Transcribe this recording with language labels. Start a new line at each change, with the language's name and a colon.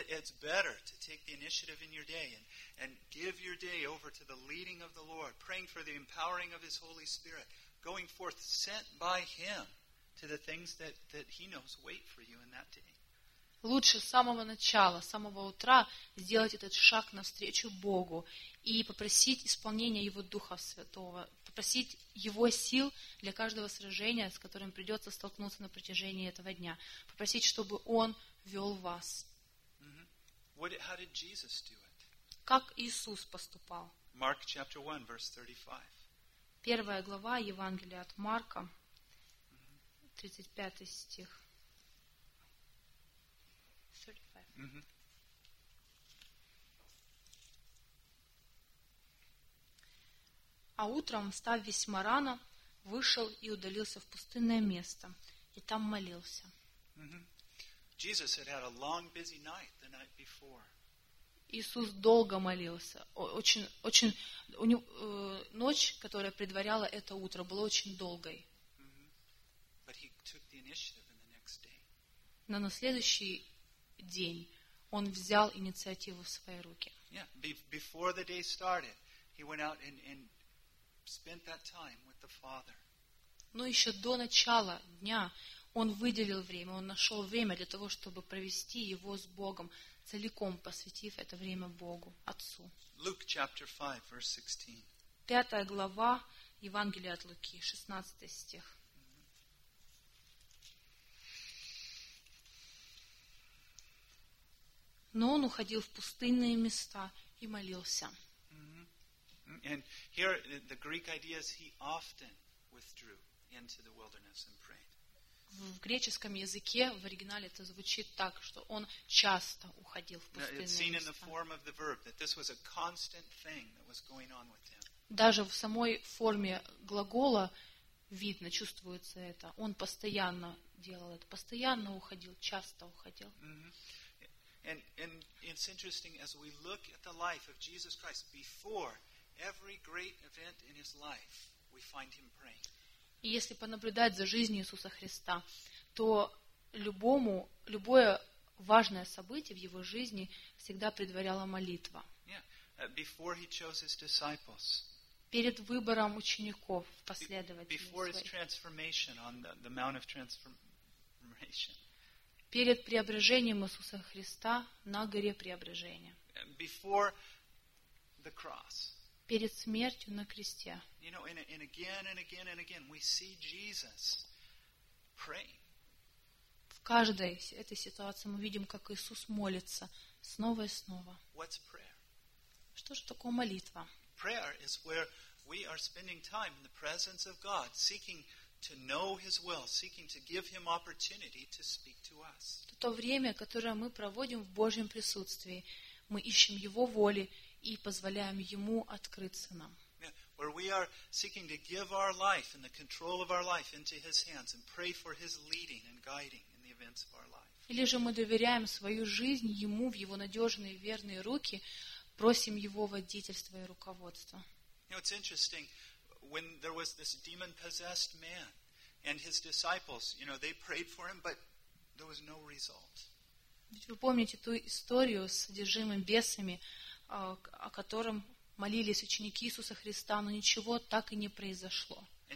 English: It's better to take the initiative in your day and give your day over to the leading of the Lord, praying for the empowering of His Holy Spirit, going forth sent by Him to the things that He knows wait for you in that day.
Russian: Лучше с самого начала, с самого утра сделать этот шаг навстречу Богу и попросить исполнения Его Духа Святого, попросить Его сил для каждого сражения, с которым придется столкнуться на протяжении этого дня, попросить, чтобы Он вел вас.
English: How did Jesus do it?
Russian: Как Иисус поступал?
English: Mark chapter 1, verse 35.
Russian: Первая глава Евангелия от Марка, 35 стих. А утром, встав весьма рано, вышел и удалился в пустынное место, и там молился.
English: Jesus had had a long, busy night the night before.
Russian: Иисус долго молился. Очень у него ночь, которая предваряла это утро, была очень долгой.
English: But he took the initiative in the next day.
Russian: Но на следующий день он взял инициативу в свои руки.
English: Before the day started, he went out and spent that time with the Father.
Russian: Но еще до начала дня он выделил время, он нашел время для того, чтобы провести его с Богом, целиком посвятив это время Богу, Отцу.
English: Luke chapter 5, verse 16.
Russian: Пятая глава Евангелия от Луки, 16 стих. Но он уходил в пустынные места и молился.
English: And here the Greek idea is he often withdrew into the wilderness and prayed.
Russian: В греческом языке в оригинале это звучит так, что он часто уходил в пустынные места.
English: It's seen in the form of the verb that this was a constant thing that was going on with him.
Russian: Даже в самой форме глагола видно, чувствуется это. Он постоянно делал это, постоянно уходил, часто уходил.
English: And it's interesting as we look at the life of Jesus Christ before every great event in his life, we find him praying.
Russian: И если понаблюдать за жизнью Иисуса Христа, то любое важное событие в его жизни всегда предваряла молитва.
English: Before he chose his disciples.
Russian: Перед выбором учеников, последователей.
English: Before his transformation on the Mount of Transformation.
Russian: Перед преображением Иисуса Христа на горе преображения.
English: Before the cross.
Russian: Перед смертью на кресте.
English: You know, and again and again and again we see Jesus praying.
Russian: В каждой этой ситуации мы видим, как Иисус молится снова и снова.
English: What's prayer?
Russian: Что же такое молитва?
English: Prayer is where we are spending time in the presence of God, seeking to know His will, seeking to give Him opportunity to speak to us.
Russian: То время, которое мы проводим в Божьем присутствии, мы ищем Его воли и позволяем Ему открыться нам.
English: Where we are seeking to give our life and the control of our life into His hands and pray for His leading and guiding in the events of our life.
Russian: Или же мы доверяем свою жизнь Ему в Его надежные верные руки, просим Его водительства и руководства.
English: You know, it's interesting when there was this demon-possessed man and his disciples, you know, they prayed for him, but there was no result.
Russian: Ведь вы помните ту историю с одержимым бесами, о котором молились ученики Иисуса Христа, но ничего так и не произошло.